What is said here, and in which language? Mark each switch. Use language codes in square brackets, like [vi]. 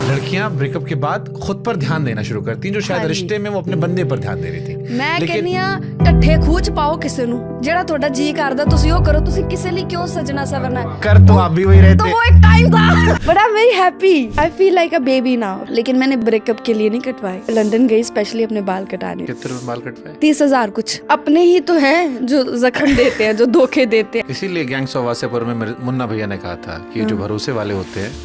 [hi] लड़कियां ब्रेकअप के बाद खुद पर ध्यान देना शुरू करती हैं, जो शायद रिश्ते में वो अपने बंदे पर ध्यान दे रही थी। [pa] ਮੈਂ ਕਹਿੰਨੀ ਆ ਟੱਠੇ ਖੂਚ ਪਾਓ ਕਿਸੇ ਨੂੰ, ਜਿਹੜਾ ਤੁਹਾਡਾ ਜੀ ਕਰਦਾ ਤੁਸੀਂ ਉਹ ਕਰੋ, ਤੁਸੀਂ ਕਿਸੇ ਲਈ ਕਿਉਂ ਸਜਣਾ ਸਵਰਨਾ ਹੈ। [hi] कर तो आप भी वही तो रहते। वो एक टाइम था, [en] But I am very happy, I feel like a baby now. [hi] लेकिन मैंने ब्रेकअप के लिए नहीं कटवाए, लंदन गई स्पेशली अपने बाल कटाने। कितने रुपए बाल कटवाए? 30,000 कुछ। अपने ही तो हैं जो जख्म देते हैं, जो धोखे देते हैं। इसीलिए गैंग्स ऑफ वासेपुर में मुन्ना भैया ने कहा था कि जो भरोसे वाले होते हैं